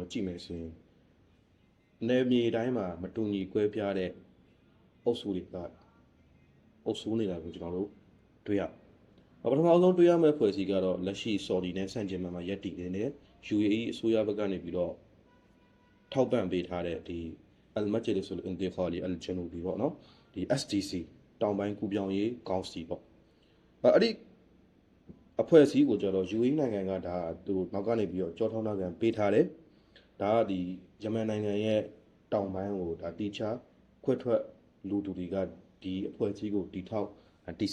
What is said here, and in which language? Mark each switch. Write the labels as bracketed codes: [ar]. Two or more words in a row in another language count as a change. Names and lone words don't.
[my] တော်ကြည့်မယ်ဆိုရင်နယ်မြေတိုင်းမှာမတူညီကွဲပြားတဲ့အုပ်စုတွေကအုပ်စုနေတာကိုကျွန်တော်တို့တွေ့ရပထမဆုံးတွေ့ရမယ့် ဖွဲ့စည်းကတော့လက်ရှိဆော်ဒီနဲ့ဆန့်ကျင်ဘက်မှာရပ်တည်နေတဲ့ UAE အစိုးရဘက်ကနေပြီးတော့ထောက်ပံ့ပေးထားတဲ့ဒီ [ar] المجلس الانتقالي الجنوبي [my] ပေါ့နော်ဒီ SDC တောင်ပိုင်းကူပြောင်းရေးကောင်စီပေါ့အဲ့ဒီအဖွဲ့အစည်းကိုကျတော့ UAE နိုင်ငံကဒါသူနောက်ကနေပြီးတော့ကြောထောင်းတာကန်ပေးထားတယ်ဒါကဒီယမန်နိုင်ငံရဲ့တောင်ပိုင်းကိုဒါတိချာခွဲထွက်လူသူတွေကဒီအဖွဲ့အစည်းကိုတီထောင်တာ